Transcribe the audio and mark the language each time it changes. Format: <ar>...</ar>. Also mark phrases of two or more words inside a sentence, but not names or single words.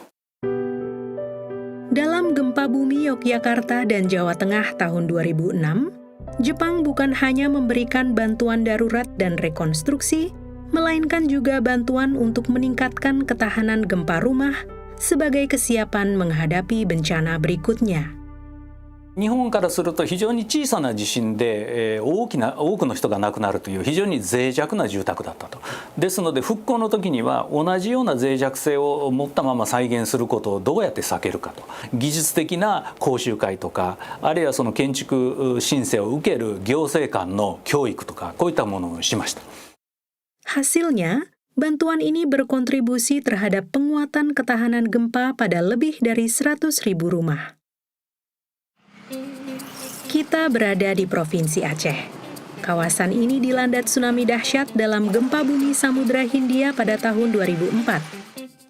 <id>Dalam gempa bumi Yogyakarta dan Jawa Tengah tahun 2006, Jepang bukan hanya memberikan bantuan darurat dan rekonstruksi, melainkan juga bantuan untuk meningkatkan ketahanan gempa rumah sebagai kesiapan menghadapi bencana berikutnya.</id> <ja>日本からすると非常に小さな地震で、多くの人が亡くなるという非常に脆弱な住宅だったと。ですので復興の時には同じような脆弱性を持ったまま再現することをどうやって避けるかと。技術的な講習会とか、あるいはその建築申請を受ける行政間の教育とか、こういったものをしました。</ja> <id>Hasilnya, bantuan ini berkontribusi terhadap penguatan ketahanan gempa pada lebih dari 100.000 rumah. Kita berada di Provinsi Aceh. Kawasan ini dilanda tsunami dahsyat dalam gempa bumi Samudra Hindia pada tahun 2004.</id>